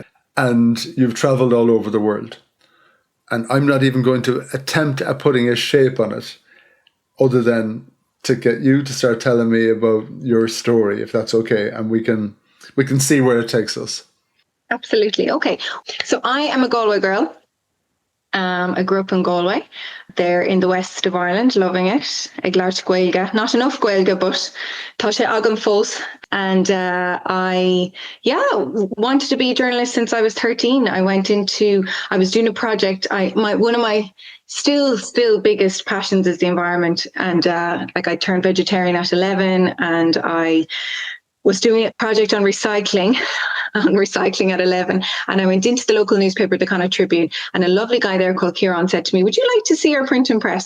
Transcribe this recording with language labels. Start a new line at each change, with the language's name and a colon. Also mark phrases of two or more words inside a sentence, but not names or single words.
English: And you've travelled all over the world. And I'm not even going to attempt at putting a shape on it other than to get you to start telling me about your story, if that's okay. And we can see where it takes us. Absolutely. Okay. So I am a Galway girl. I grew up in Galway, there in the west of Ireland, loving it.
Irish: Ag Lart Gaeilge,
English: not enough Gaeilge, but
Irish: tá sé agam fós.
English: And I wanted to be a journalist since I was 13. I was doing a project. One of my still biggest passions is the environment. And I turned vegetarian at 11, and I was doing a project on recycling at 11, and I went into the local newspaper, the Connacht Tribune, and a lovely guy there called Kieran said to me, "Would you like to see our print and press?"